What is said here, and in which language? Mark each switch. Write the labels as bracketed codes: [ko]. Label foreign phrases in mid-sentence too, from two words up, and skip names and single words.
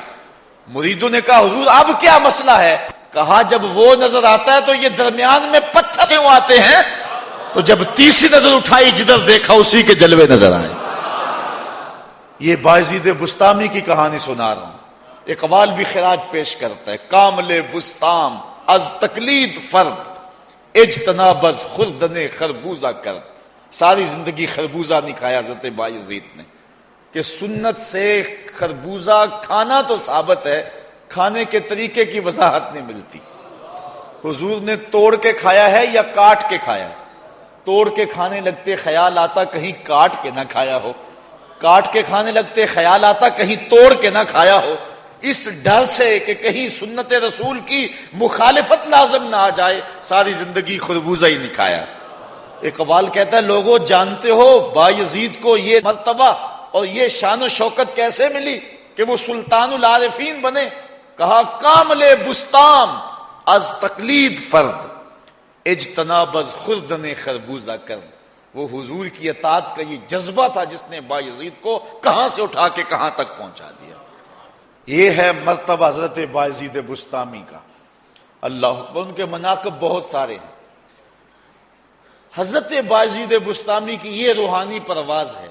[ur] مریدوں نے کہا حضور اب کیا مسئلہ ہے؟ کہا جب وہ نظر آتا ہے تو یہ درمیان میں پتھر کیوں آتے ہیں؟ تو جب تیسری نظر اٹھائی جدھر دیکھا اسی کے جلوے نظر آئے. یہ بایزید بسطامی کی کہانی سنا رہا ہوں. اقبال بھی خراج پیش کرتا ہے. [fa] کامل بسطام از تقلید فرد اجتناب از خوردن خربوزہ کرد. [ur] ساری زندگی خربوزہ نہیں کھایا حضرت بایزید نے کہ سنت سے خربوزہ کھانا تو ثابت ہے، کھانے کے طریقے کی وضاحت نہیں ملتی. حضور نے توڑ کے کھایا ہے یا کاٹ کے کھایا؟ توڑ کے کھانے لگتے خیال آتا کہیں کاٹ کے نہ کھایا ہو، کاٹ کے کھانے لگتے خیال آتا کہیں توڑ کے نہ کھایا ہو. اس ڈر سے کہ کہیں سنت رسول کی مخالفت لازم نہ آ جائے ساری زندگی خربوزہ ہی نہیں کھایا. اقبال کہتا ہے لوگوں جانتے ہو بایزید کو یہ مرتبہ اور یہ شان و شوکت کیسے ملی کہ وہ سلطان العارفین بنے؟ [fa] کہا کامل بسطام از تقلید فرد اجتناب از خوردن خربوزہ کرد. [ur] وہ حضور کی اطاعت کا یہ جذبہ تھا جس نے بایزید کو کہاں سے اٹھا کے کہاں تک پہنچا دیا. یہ ہے مرتبہ حضرت بایزید بسطامی کا. [ar] اللہ اکبر. [ur] ان کے مناقب بہت سارے ہیں. حضرت بایزید بسطامی کی یہ روحانی پرواز ہے.